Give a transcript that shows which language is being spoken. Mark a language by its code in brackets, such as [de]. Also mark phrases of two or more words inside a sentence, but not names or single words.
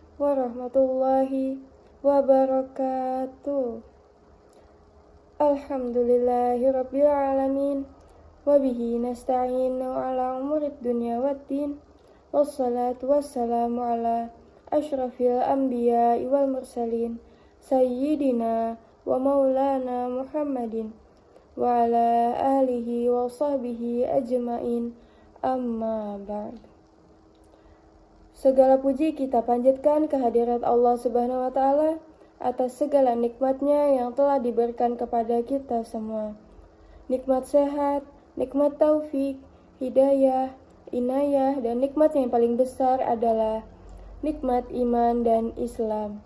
[ar] ورحمة الله وبركاته. الحمد لله رب العالمين. وبه نستعين على أمور الدنيا والدين. والصلاة والسلام على أشرف الأنبياء والمرسلين. سيدنا ومولانا محمد وعلى آله وصحبه أجمعين. أما بعد. [id] Segala puji kita panjatkan kehadirat Allah [ar] سبحانه وتعالى [id] atas segala nikmatnya yang telah diberikan kepada kita semua. Nikmat sehat, nikmat taufik, hidayah, inayah, dan nikmat yang paling besar adalah nikmat iman dan Islam.